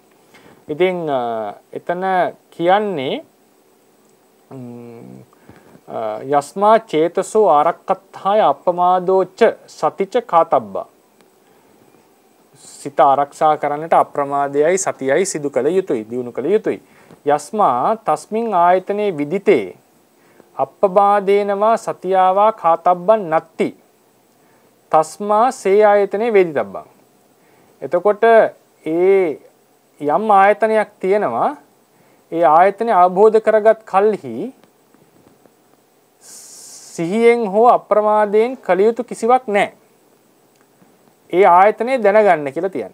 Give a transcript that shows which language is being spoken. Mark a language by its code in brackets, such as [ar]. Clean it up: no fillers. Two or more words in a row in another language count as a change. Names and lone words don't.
[si] ඉතින් එතන කියන්නේ [pi] යස්මා චේතසෝ ආරක්කත්ථාය අප්පමාදෝච්ච සතිච කාතබ්බා. [si] සිත ආරක්ෂා කරන්නට අප්‍රමාදයයි සතියයි සිදු කළ යුතුයි, දියුණු කළ යුතුයි. [pi] යස්මා තස්මින් ආයතනේ විදිතේ අප්පබාදේනවා සතියාවා කාතබ්බන් නත්ති. තස්මා සේ ආයතනේ වේදිතබ්බං. [si] එතකොට ඒ යම් ආයතනයක් තියෙනවා, ඒ ආයතනය අවබෝධ කරගත් කල්හි සිහියෙන් හෝ අප්‍රමාදයෙන් කළ යුතු කිසිවක් නැහැ. ඒ ආයතනය දැනගන්න කියලා තියන්නේ.